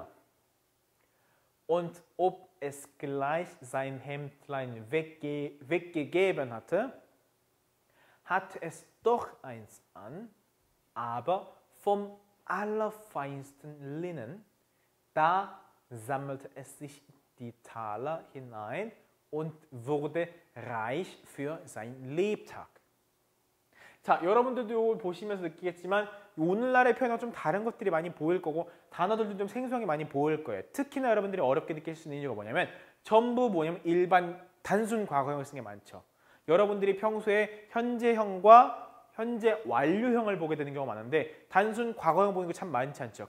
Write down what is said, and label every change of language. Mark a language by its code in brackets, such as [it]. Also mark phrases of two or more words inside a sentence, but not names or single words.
[de] Und ob es gleich sein Hemdlein weggegeben hatte, hatte es doch eins an, aber vom allerfeinsten Linnen. Da sammelte es sich die Taler hinein und wurde reich für sein Lebtag. [ko] 자, 여러분들도 이걸 보시면서 느끼겠지만 오늘날의 표현과 좀 다른 것들이 많이 보일 거고 단어들도 좀 생소하게 많이 보일 거예요. 특히나 여러분들이 어렵게 느낄 수 있는 이유가 뭐냐면 전부 뭐냐면 일반 단순 과거형을 쓰는 게 많죠. 여러분들이 평소에 현재형과 현재 완료형을 보게 되는 경우가 많은데 단순 과거형 보는 게 참 많지 않죠.